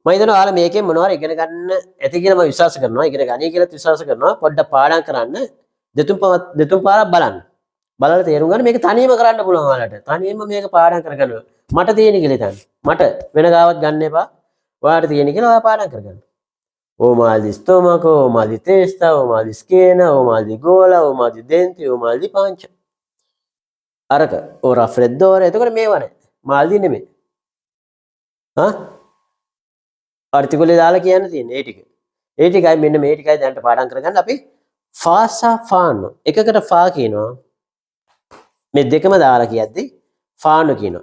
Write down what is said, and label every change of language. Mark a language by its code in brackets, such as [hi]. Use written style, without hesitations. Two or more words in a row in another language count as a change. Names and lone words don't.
[si] මම හිතනවා ඔයාලා මේකෙන් මොනවාරි ඉගෙන ගන්න ඇති කියලා මම විශ්වාස කරනවා. ඉගෙන ගනී කියලාත් විශ්වාස කරනවා. පොඩ්ඩක් පාඩම් කරන්න. දෙතුන් පාරක් බලන්න. බලලා තේරුම් ගන්න මේක තනියම කරන්න පුළුවන් ඔයාලට. තනියම මේක පාඩම් කරගන්න. මට තියෙන කියලා හිතන්න. මට වෙන ගාවත් ගන්න එපා. ඔයාලට තියෙන කියලා ඔයා පාඩම් කරගන්න. [it] O mal di stomaco, o mal di testa, o mal di schiena, o mal di gola, o mal di denti, o mal di pancia. [si] අරක [it] o raffreddore [si] එතකොට මේවා නෑ. [it] mal di [si] නෙමෙයි. හා? ආර්ටිකලේ දාලා කියන්න තියෙන්නේ ඒ ටික. ඒ ටිකයි මෙන්න මේ ටිකයි දැනට පාඩම් කරගන්න අපි [it] fa fanno. [si] එකකට ෆා කියනවා. මේ දෙකම දාලා කියද්දි ෆානෝ කියනවා.